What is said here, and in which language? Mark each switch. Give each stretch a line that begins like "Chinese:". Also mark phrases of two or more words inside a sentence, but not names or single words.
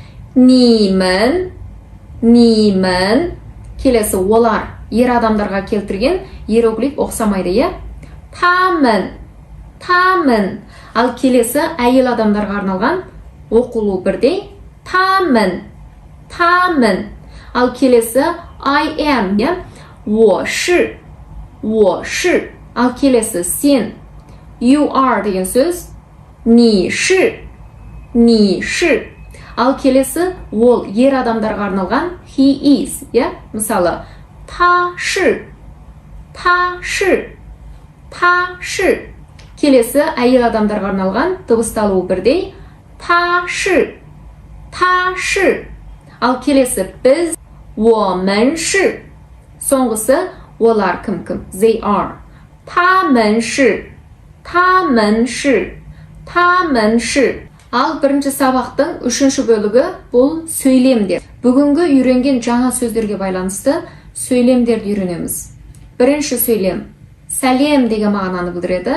Kazakh: 你们 келесі олар ер адамдарға келтірген иероглиф оқсамайды, 他们 ал келесі әйел адамдарға арналған оқылу бірдей 他们 ал келесі
English: I am,
Chinese: 我是
Kazakh: ал келесі сен
English: you are
Kazakh: деген сөз
Chinese: 你是
Kazakh: ал келесі ол ер адамдарға арналған
English: he is,
Kazakh: мысалы
Chinese: 他是
Kazakh: келесі әйел адамдарға арналған дыбысталуы бірдей
Chinese: 他是
Kazakh: ал келесі біз
Chinese: 我们是
Kazakh: соңғысы олар кім?
English: They are
Chinese: 他们是
Kazakh: Ал бірінші сабақтың 3-ші бөлігі бұл сөйлемдер. Бүгінгі үйренген жаңа сөздерге байланысты сөйлемдерді үйренеміз. Бірінші сөйлем сәлем деген мағынаны білдіреді.